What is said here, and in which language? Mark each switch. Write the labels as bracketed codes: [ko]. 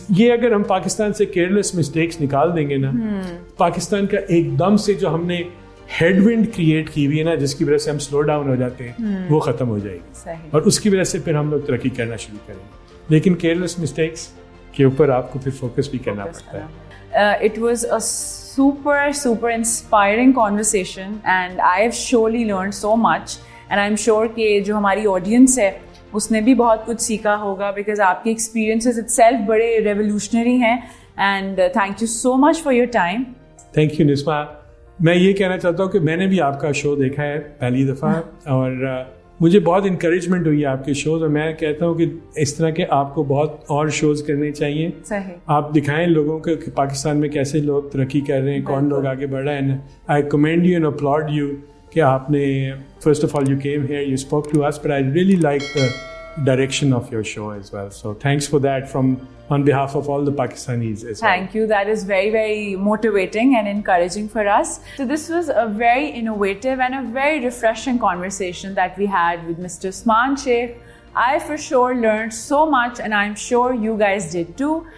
[ur] یہ اگر ہم پاکستان سے کیئرلیس مسٹیکس نکال دیں گے نا, پاکستان کا ایک دم سے جو ہم نے ہیڈ ونڈ کریٹ کی ہوئی ہے نا, جس کی وجہ سے ہم سلو ڈاؤن ہو جاتے ہیں, وہ ختم ہو جائے گی. اور اس کی وجہ سے پھر ہم لوگ ترقی کرنا شروع کریں گے. لیکن کیئرلیس مسٹیکس کے اوپر آپ کو پھر فوکس بھی کرنا پڑتا ہے. [en] It was a super inspiring conversation and I have surely learned so much and I'm sure [ur] کہ جو ہماری audience ہے اس نے بھی بہت کچھ سیکھا ہوگا [en] because [ur] آپ کے experiences itself بڑے revolutionary ہیں. [en] and thank you so much for your time. Thank you Nasma. [ur] میں یہ کہنا چاہتا ہوں کہ میں نے بھی آپ کا شو دیکھا ہے پہلی دفعہ اور مجھے بہت انکریجمنٹ ہوئی ہے آپ کے شوز, اور میں کہتا ہوں کہ اس طرح کے آپ کو بہت اور شوز کرنے چاہیے. آپ دکھائیں لوگوں کو کہ پاکستان میں کیسے لوگ ترقی کر رہے ہیں, کون لوگ آگے بڑھ رہے ہیں. [en] I commend you and applaud you کہ آپ نے first of all you came here, you spoke to us, but I really like the direction of your show as well. So thanks for that on behalf of all the Pakistanis as well. Thank you. That is very motivating and encouraging for us. So this was a very innovative and a very refreshing conversation that we had with Mr. Usman Sheikh. I for sure learned so much and I'm sure you guys did too.